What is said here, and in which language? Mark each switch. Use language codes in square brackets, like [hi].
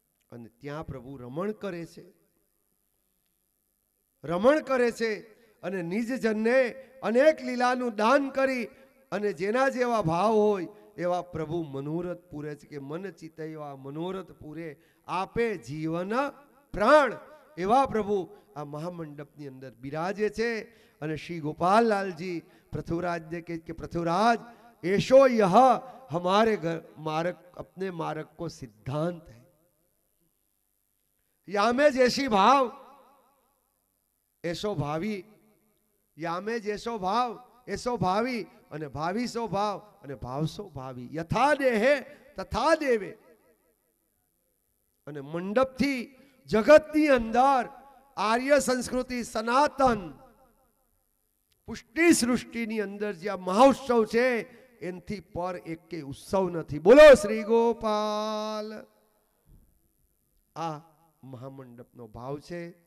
[gu] અને ત્યાં પ્રભુ રમણ કરે છે, રમણ કરે છે. અને નિજ જનને અનેક લીલાનું દાન કરી, અને જેના જેવા ભાવ હોય એવા પ્રભુ મનોરથ પૂરે છે. કે મન ચિત્ત એવા મનોરથ પૂરે, આપે જીવન પ્રાણ. એવા પ્રભુ આ મહામંડપની અંદર બિરાજે છે. અને શ્રી ગોપાલલાલજી પૃથ્વીરાજને કહે કે પૃથ્વીરાજ, [bra] ऐशो यह हमारे घर मार्ग, अपने मार्ग को सिद्धांत है. यामे जैसी भाव ऐसो भावी, यामे जैसो भाव ऐसो भावी, અને ભાવી સો ભાવ અને ભાવ સો ભાવી. [gu] યથા દેહે તથા દેવે. અને મંડપથી જગતની અંદર આર્ય સંસ્કૃતિ સનાતન પુષ્ટિ સૃષ્ટિની અંદર જ્યાં મહોત્સવ છે, એનથી પર એક ઉત્સવ નથી. બોલો શ્રી ગોપાલ. આ મહામંડપનો ભાવ છે.